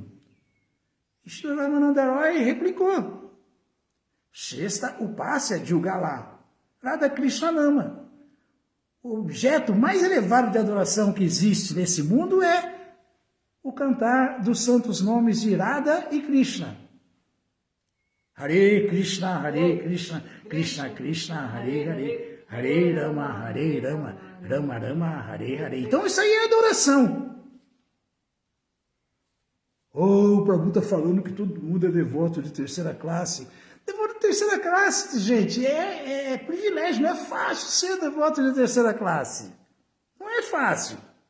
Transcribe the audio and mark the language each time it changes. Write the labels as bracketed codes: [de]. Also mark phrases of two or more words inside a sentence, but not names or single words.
[pt] E Srila Ramananda Roy replicou: [sa] Shesta Upasya Jugala, Radha Krishnanama. [pt] O objeto mais elevado de adoração que existe nesse mundo é o cantar dos santos nomes de Radha e Krishna. [sa] Hare Krishna, Krishna Krishna, Hare Hare, Hare Rama, Rama Rama, Hare Hare. [pt] Então isso aí é adoração. O Prabhu está falando que todo mundo é devoto de terceira classe. Devoto de terceira classe, gente, é privilégio, não é fácil ser devoto de terceira classe. Não é fácil.